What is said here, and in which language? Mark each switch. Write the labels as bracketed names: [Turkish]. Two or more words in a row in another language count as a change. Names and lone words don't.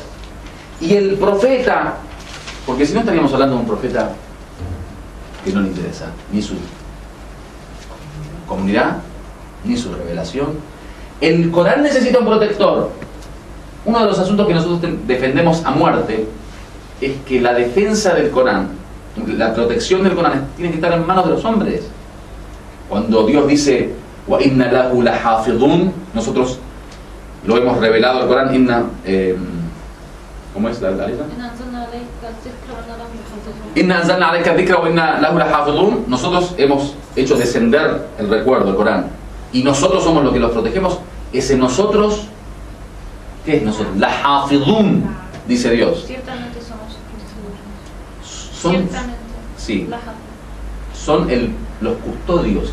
[Spanish] Y el profeta, porque si no estaríamos hablando de un profeta que no le interesa ni su comunidad, ni su revelación. El Corán necesita un protector. Uno de los asuntos que nosotros defendemos a muerte es que la defensa del Corán, la protección del Corán, tiene que estar en manos de los hombres. Cuando Dios dice [Arabic] وإنا له لحافظون, [Spanish] nosotros lo hemos revelado al Corán. ¿Cómo es la letra? [Arabic] إنا أنزلنا عليك ذكرا وإنا له لحافظون. [Spanish] Nosotros hemos hecho descender el recuerdo del Corán y nosotros somos los que los protegemos. Ese nosotros, ¿qué es nosotros? Lahafidun, dice Dios. Ciertamente somos Son, Ciertamente. sí, son los custodios.